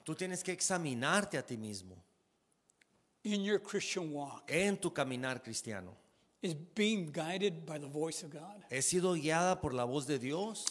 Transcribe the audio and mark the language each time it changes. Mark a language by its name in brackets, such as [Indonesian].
[Spanish] tú tienes que examinarte a ti mismo [English] in your Christian walk. [Spanish] en tu caminar cristiano. [English] Is being guided by the voice of God. [Spanish] ¿He sido guiada por la voz de Dios?